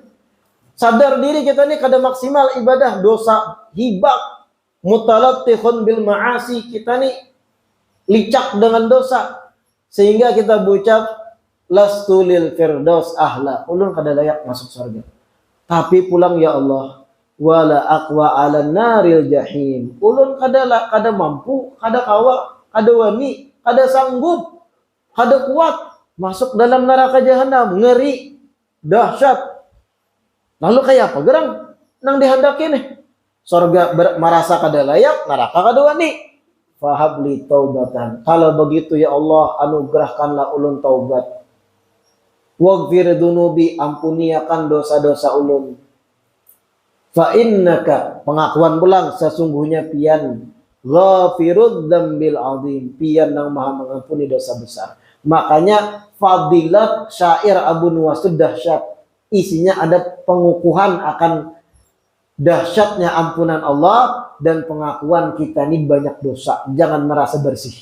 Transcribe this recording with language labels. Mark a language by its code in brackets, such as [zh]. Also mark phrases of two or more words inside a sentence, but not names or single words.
[bjn] Sadar diri kita ini kada maksimal ibadah, dosa hibak, [ar] متلطخ بالمعاصي, [bjn] kita nih licak dengan dosa sehingga kita berucap [ar] لست للفردوس أهلا, [bjn] ulun kada layak masuk surga. Tapi pulang [ar] يا الله ولا أقوى على نار الجحيم, [bjn] ulun kada mampu, kada kawa, kada wani, kada sanggup, kada kuat masuk dalam neraka jahanam, ngeri, dahsyat. Lalu kayak apa gerang nang dihendaki nih? Surga merasa kada layak, neraka kada wani. [ar] فهب لي توبة. [bjn] Kalau begitu [ar] يا الله, [bjn] anugerahkanlah ulun taubat. [ar] واغفر ذنوبي, [bjn] ampuni akan dosa-dosa ulun. Fa innaka, pengakuan pulang, sesungguhnya pian [ar] غافر الذنب العظيم, [bjn] pian yang maha mengampuni dosa besar. [id] Makanya fadilat syair Abu Nuwas itu dahsyat. Isinya ada pengukuhan akan dahsyatnya ampunan Allah dan pengakuan kita ini banyak dosa, jangan merasa bersih.